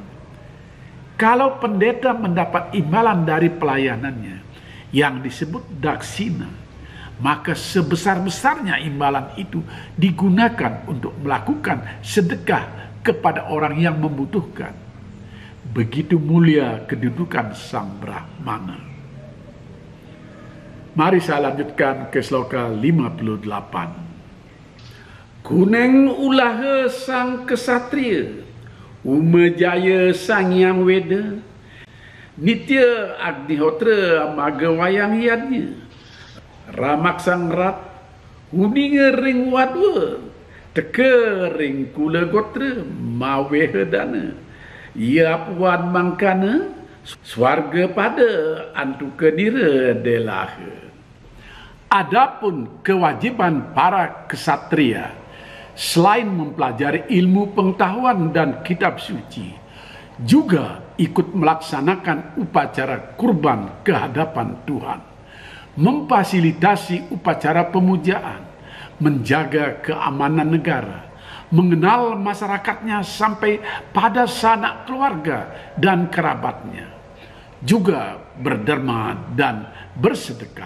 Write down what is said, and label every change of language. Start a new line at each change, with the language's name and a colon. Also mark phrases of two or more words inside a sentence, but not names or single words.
Indonesian: Kalau pendeta mendapat imbalan dari pelayanannya yang disebut daksina, maka sebesar-besarnya imbalan itu digunakan untuk melakukan sedekah kepada orang yang membutuhkan. Begitu mulia kedudukan sang Brahmana. Mari saya lanjutkan ke sloka 58.
Kawi: Kuneng ulah sang kesatria, umejaya sang yang weda, nitya agnihotra maga wayang yadnya, ramak sang rat, huninga ring wadwa, teka ring kula gotra mawe hedana, ia puan mangkana, swarga pada antuka nira delaha.
Indonesian: Adapun kewajiban para kesatria, selain mempelajari ilmu pengetahuan dan kitab suci, juga ikut melaksanakan upacara kurban ke hadapan Tuhan, memfasilitasi upacara pemujaan, menjaga keamanan negara, mengenal masyarakatnya sampai pada sanak keluarga dan kerabatnya, juga berderma dan bersedekah.